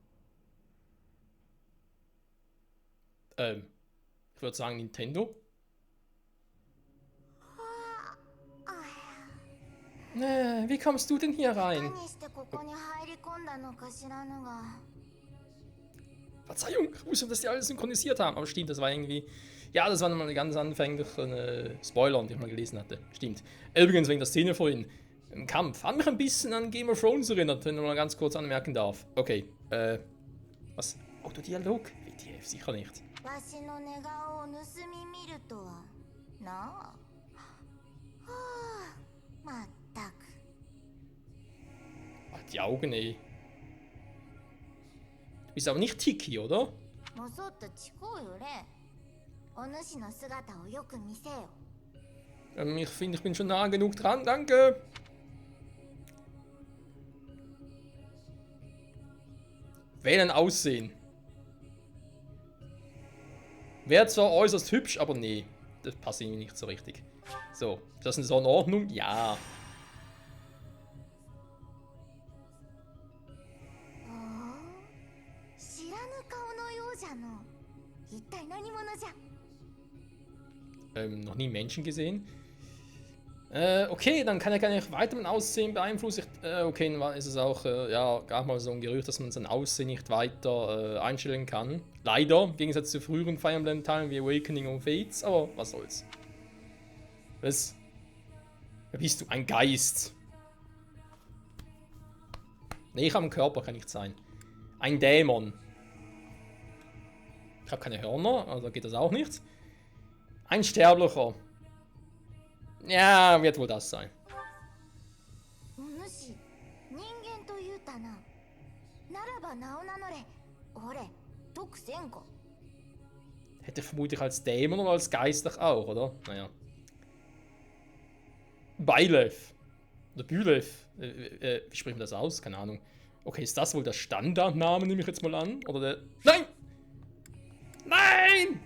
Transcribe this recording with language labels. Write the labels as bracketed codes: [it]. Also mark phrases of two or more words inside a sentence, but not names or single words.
[de] Ich würde sagen Nintendo. Wie kommst du denn hier rein? [ja] 何してここに入り込んだのか知らぬが。 [de] Verzeihung, ich wusste, dass die alles synchronisiert haben. Aber stimmt, das war irgendwie. Ja, das war nochmal eine ganz anfängliche Spoiler, die ich mal gelesen hatte. Stimmt. Übrigens, wegen der Szene vorhin. Im Kampf. Hat mich ein bisschen an Game of Thrones erinnert, wenn ich mal ganz kurz anmerken darf. Okay, was? Autodialog? WTF, sicher nicht. [ja] わしの寝顔を盗み見るとはなあ。はあ、まったく。 [de] Ach, die Augen, ey. Du bist aber nicht Tiki, oder? [ja] もそっとちこうよれ。お主の姿をよく見せよ。 [de] Ich finde, ich bin schon nah genug dran, danke. Wählen Aussehen. Wäre zwar äußerst hübsch, aber nee. Das passt irgendwie nicht so richtig. So, ist das denn so in Ordnung? Ja. [ja] 知らぬ顔のようじゃの。一体何者じゃ。 [de] Noch nie Menschen gesehen. Okay, dann kann er gar nicht weiter mein Aussehen beeinflussen. Okay, dann ist es auch, ja, gab mal so ein Gerücht, dass man sein Aussehen nicht weiter einstellen kann. Leider, im Gegensatz zu früheren Fire Emblem-Teilen wie Awakening und Fates, aber was soll's. Was? Wer bist du? Ein Geist. Nee, ich habe einen Körper, kann nicht sein. Ein Dämon. Ich habe keine Hörner, also geht das auch nicht. Ein Sterblicher. Ja, wird wohl das sein. [ja] お主、人間と言うたな。ならば名を名乗れ。俺、特戦子。 [de] Hätte vermutlich als Dämon oder als Geist auch, oder? Naja. Beilev. Oder Bülev. Wie spricht man das aus? Keine Ahnung. Okay, ist das wohl der Standardname, nehme ich jetzt mal an? Oder der. Nein! Nein!